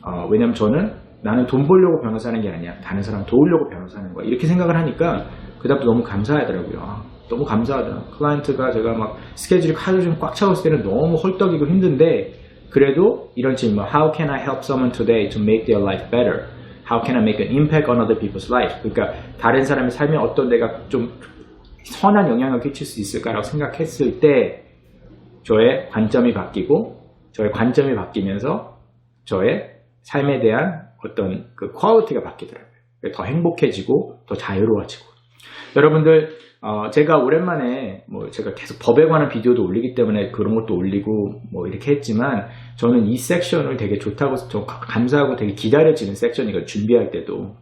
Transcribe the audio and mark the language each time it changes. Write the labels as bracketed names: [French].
[Korean] 왜냐면 저는 나는 돈 벌려고 변호사 하는 게 아니야. 다른 사람 도우려고 변호사 하는 거야. 이렇게 생각을 하니까 그다음부터 너무 감사하더라고요. 너무 감사하다. 클라이언트가 제가 막 스케줄이 하루 좀 꽉 차왔을 때는 너무 헐떡이고 힘든데 그래도 이런 질문 [English] How can I help someone today to make their life better? How can I make an impact on other people's life? [Korean] 그러니까 다른 사람의 삶에 어떤 내가 좀 선한 영향을 끼칠 수 있을까라고 생각했을 때 저의 관점이 바뀌고 저의 관점이 바뀌면서 저의 삶에 대한 어떤 그 퀄리티가 바뀌더라고요. 더 행복해지고 더 자유로워지고. 여러분들 제가 오랜만에 제가 계속 법에 관한 비디오도 올리기 때문에 그런 것도 올리고 이렇게 했지만 저는 이 섹션을 되게 좋다고 좀 감사하고 되게 기다려지는 섹션이거든요. 준비할 때도.